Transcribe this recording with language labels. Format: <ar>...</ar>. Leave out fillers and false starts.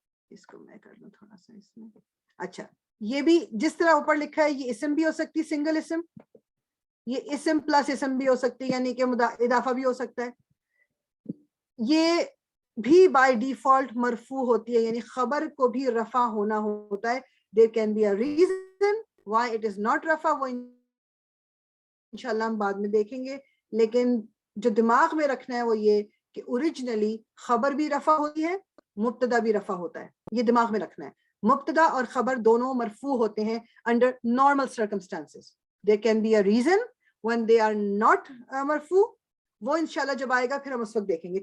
<ur>اس کو میں کر لوں تھوڑا سا اس میں. اچھا, یہ بھی جس طرح اوپر لکھا ہے یہ اسم بھی ہو سکتی, سنگل اسم, یہ اسم پلس اسم بھی ہو سکتی, یعنی کہ اضافہ بھی ہو سکتا ہے. یہ بھی بائی ڈیفالٹ مرفوع ہوتی ہے, یعنی خبر کو بھی رفع ہونا ہوتا ہے.</ur> <en>there can be a reason why it is not رفع,</en> <ur>وہ انشاءاللہ ہم بعد میں دیکھیں گے. لیکن جو دماغ میں رکھنا ہے وہ یہ کہ اوریجنلی خبر بھی رفع ہوتی ہے, مبتدا بھی رفع ہوتا ہے, یہ دماغ میں رکھنا ہے. مبتدا اور خبر دونوں مرفوع ہوتے ہیں</ur> <en>under normal circumstances. there can be a reason when they are not مرفوع,</en> <ur>وہ انشاءاللہ جب آئے گا پھر ہم اس وقت دیکھیں گے.</ur>